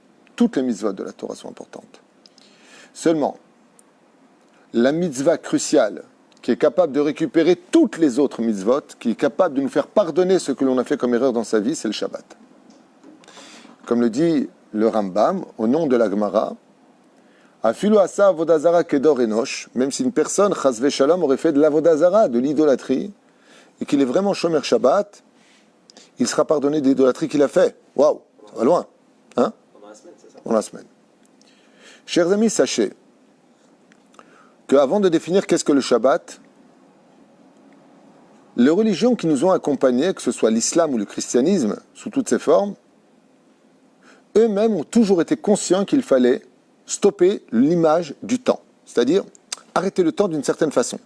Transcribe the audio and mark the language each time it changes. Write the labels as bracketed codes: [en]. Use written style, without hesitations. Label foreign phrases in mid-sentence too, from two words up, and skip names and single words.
[fr] Toutes les mitzvot de la Torah sont importantes. Seulement, la mitzvah cruciale, qui est capable de récupérer toutes les autres mitzvot, qui est capable de nous faire pardonner ce que l'on a fait comme erreur dans sa vie, c'est le Shabbat. Comme le dit le Rambam, au nom de la Gemara, [he] אפילו עשה עבודה זרה כדור אנוש, [fr] même si une personne, [he] חס ושלום, [fr] aurait fait de l'avodazara, de l'idolâtrie, et qu'il est vraiment [he] שומר שבת, [fr] il sera pardonné de l'idolâtrie qu'il a fait. Waouh, ça va loin. Hein? Pendant la semaine, c'est ça? Pendant la semaine. Chers amis, sachez qu'avant de définir qu'est-ce que le Shabbat, les religions qui nous ont accompagnés, que ce soit l'islam ou le christianisme, sous toutes ses formes, eux-mêmes ont toujours été conscients qu'il fallait stopper l'image du temps, c'est-à-dire arrêter le temps d'une certaine façon.